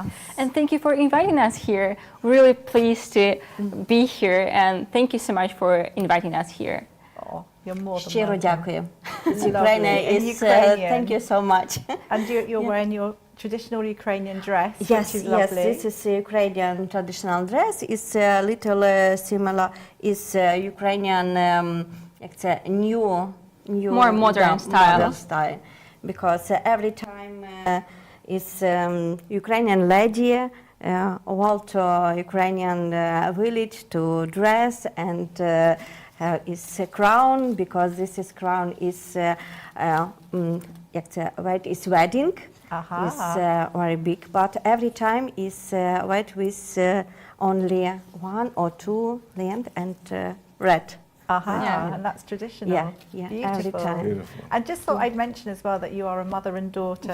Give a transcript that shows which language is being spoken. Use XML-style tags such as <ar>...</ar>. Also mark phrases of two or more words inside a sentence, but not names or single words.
<en>And thank you for inviting us here. Really pleased to be here, and thank you so much for inviting us here. Oh, you're more than</en> <uk>Щиро</uk> <en>welcome.</en> <uk>дякую. It's</uk> <en>Lovely. Ukraine In is Ukrainian. thank you so much. And you're wearing your traditional Ukrainian dress, Yes, which is yes, lovely. this is Ukrainian traditional dress. It's a little similar. It's Ukrainian</en> <uk>як це,</uk> <en>new More modern style. Modern style. Because every time it's Ukrainian lady went to Ukrainian village to dress, and it's a crown, because this is crown is</en> <uk>як це,</uk> <en>is wedding. Aha. It's very big, but every time is white with only one or two lamp and red. Aha, Yeah. and that's traditional. Yeah, Beautiful. every time. Beautiful. And just thought I'd mention as well that you are a mother and daughter</en>